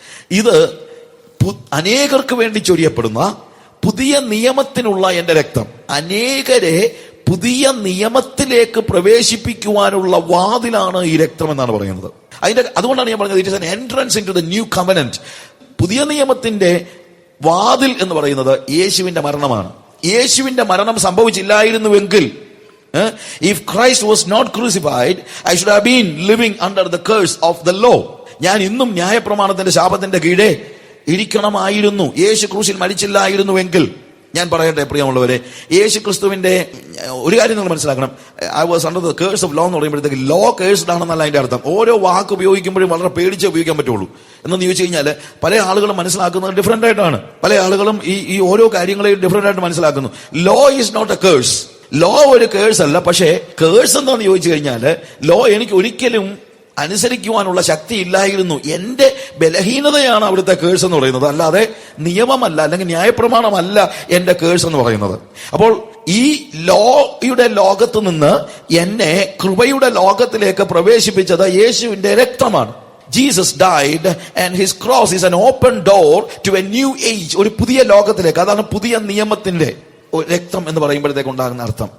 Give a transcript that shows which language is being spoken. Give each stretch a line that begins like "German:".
Malayalam: ഇത് അനേകർക്ക് വേണ്ടി ചൊരിയപ്പെടുന്ന പുതിയ നിയമത്തിനുള്ള എന്റെ രക്തം. അനേകരെ പുതിയ നിയമത്തിലേക്ക് പ്രവേശിപ്പിക്കുവാനുള്ള വാതിലാണ് ഈ രക്തം എന്നാണ് പറയുന്നത്. അതുകൊണ്ടാണ് ഞാൻ പറഞ്ഞത്,
English: It is an entrance in to the new covenant.
Malayalam: പുതിയ നിയമത്തിന്റെ വാതിൽ എന്ന് പറയുന്നത് യേശുവിന്റെ മരണമാണ്. യേശുവിന്റെ മരണം സംഭവിച്ചില്ലായിരുന്നുവെങ്കിൽ,
English: if Christ was not crucified, I should have been living under the curse of the law.
Malayalam: ഞാൻ ഇന്നും ന്യായപ്രമാണത്തിന്റെ ശാപത്തിന്റെ കീഴെ ഇരിക്കണമായിരുന്നു. യേശു ക്രൂശിൽ മരിച്ചില്ലായിരുന്നുവെങ്കിൽ. ഞാൻ പറയട്ടെ പ്രിയമുള്ളവരെ, യേശു ക്രിസ്തുവിന്റെ ഒരു കാര്യം നിങ്ങൾ മനസ്സിലാക്കണം.
English: I was under the curse of law
Malayalam: എന്ന് പറയുമ്പോഴത്തേക്ക് ലോ കേഴ്സ്ഡ് ആണെന്നല്ല അതിന്റെ അർത്ഥം. ഓരോ വാക്ക് ഉപയോഗിക്കുമ്പോഴും വളരെ പേടിച്ച് ഉപയോഗിക്കാൻ പറ്റുള്ളൂ. എന്നു ചോദിച്ചു കഴിഞ്ഞാൽ പല ആളുകളും മനസ്സിലാക്കുന്നത് ഡിഫറെന്റ് ആയിട്ടാണ്. പല ആളുകളും ഈ ഓരോ കാര്യങ്ങളെയും ഡിഫറെന്റ് ആയിട്ട് മനസ്സിലാക്കുന്നു.
English: Law is not a curse.
Malayalam: Law ഒരു കേഴ്സ് അല്ല. പക്ഷേ കേഴ്സ് എന്താണെന്ന് ചോദിച്ചു കഴിഞ്ഞാൽ, ലോ എനിക്ക് ഒരിക്കലും അനുസരിക്കുവാനുള്ള ശക്തി ഇല്ലായിരുന്നു. എന്റെ ബലഹീനതയാണ് അവിടുത്തെ കേഴ്സ് എന്ന് പറയുന്നത്, അല്ലാതെ നിയമമല്ല, അല്ലെങ്കിൽ ന്യായപ്രമാണമല്ല എന്റെ കേഴ്സ് എന്ന് പറയുന്നത്. അപ്പോൾ ഈ ലോയുടെ ലോകത്ത് നിന്ന് എന്നെ കൃപയുടെ ലോകത്തിലേക്ക് പ്രവേശിപ്പിച്ചത് യേശുവിന്റെ രക്തമാണ്.
English: Jesus died and his cross is an open door to a new age.
Malayalam: ഒരു പുതിയ ലോകത്തിലേക്ക്. അതാണ് പുതിയ നിയമത്തിന്റെ രക്തം എന്ന് പറയുമ്പോഴത്തേക്ക് ഉണ്ടാകുന്ന അർത്ഥം.